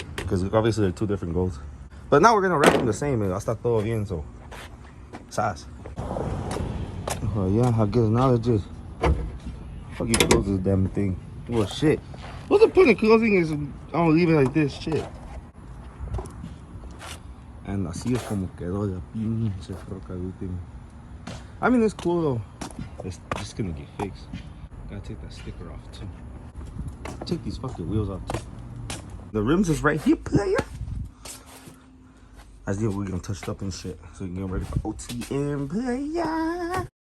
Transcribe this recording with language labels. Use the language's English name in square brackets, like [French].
[English] Because obviously they're two different golds. But now we're gonna wrap them the same. [Spanish] Está todo bien, [English] so. Sas. Oh, yeah, I guess now it's just fucking close this damn thing. Well, shit. What's the point of closing is I'm gonna leave it like this, shit. [Spanish] And así es como quedó la pinche troca de último. [English] I mean, it's cool though. It's just gonna get fixed. Gotta take that sticker off too. Take these fucking wheels off too. The rims is right here, player. As if we're gonna touch it up and shit. So we can get ready for OTM, player.